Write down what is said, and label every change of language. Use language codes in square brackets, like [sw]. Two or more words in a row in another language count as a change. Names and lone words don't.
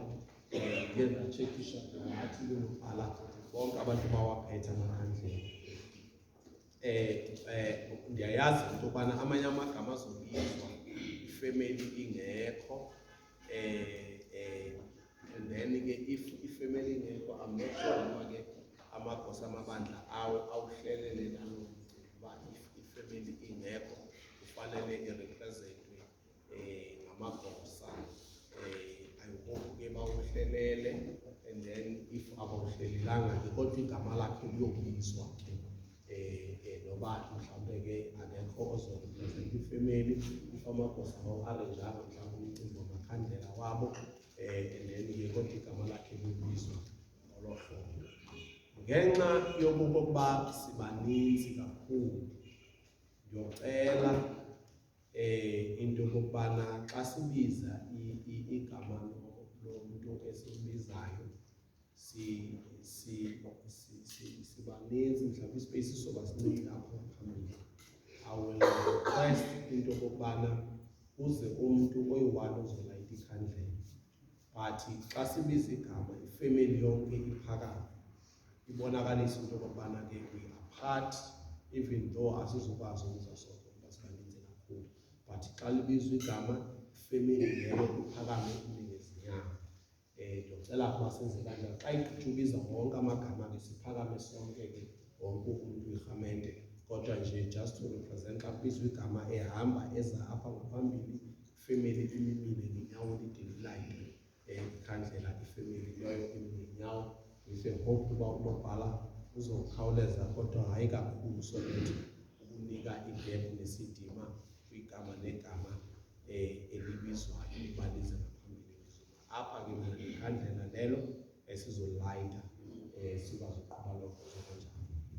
[xh] Ndiye ndatshekisha ngathi kunobhala bonke abantu bawaphethe amakhandlela. Ndiyayazi into yokubana amanye amagama azobizwa ifemeli ingekho, [en] and then [xh] ke if ifemeli ingekho, [en] I'm not sure [xh] uba ke amagosa amabandla awuhlelele nalo uba if ifemeli ingekho kufanele irepresentwe ngamagosa. [en] I hope [xh] ke bawuhlelele, [en] and then if [xh] abawuhlelelanga ke kodwa igama lakhe liyobizwa noba mhlawumbe ke akekho ozorepresenta ifemeli, if amagosa bawu-arenjanga mhlawumbe umcimbi wamakhandlela wabo, [en] and then [xh] ke kodwa igama lakhe liyobizwa ngolo hlobo. Ngenxa yokuba sibaninzi kakhulu, ndiyocela into yokubana xa sibiza igama lomuntu esimbizayo sibaninzi, mhlawumbe ispace soba sininzi apho phambili. [en] I will request [xh] into yokubana uze umntu oyi-1 ozolayita ikhandlela, but xa sibiza igama ifemeli yonke iphakame, ibonakalisa into yokubana ke [en] we are part, even though [xh] asizokwazi ukuza sonke ngoba sibaninzi kakhulu, but xa libizwa igama ifemeli leyo iphakame iningezinyawo. Ndiyocela ukuba senze kanjalo. Xa ijubiza wonke amagama ke siphakame sonke ke wonke umntu irhamente, kodwa nje [en] just to represent [xh] xa kubizwa igama ehamba eza apha ngaphambili, ifemeli imimile ngenyawo lide lilayitwe ikhandlela, ifemeli leyo imi ngenyawo. [en] With a hope [xh] uba unobhala uzokhawuleza kodwa hayi kakhulu, [en] so that [xh] ukunika idepth nesidima kwigama negama elibizwayo libalize ngaphambili ngezuma. Apha ke mna ikhandlela lelo esizolayita sikwazi uqhuba lokho kanjalo.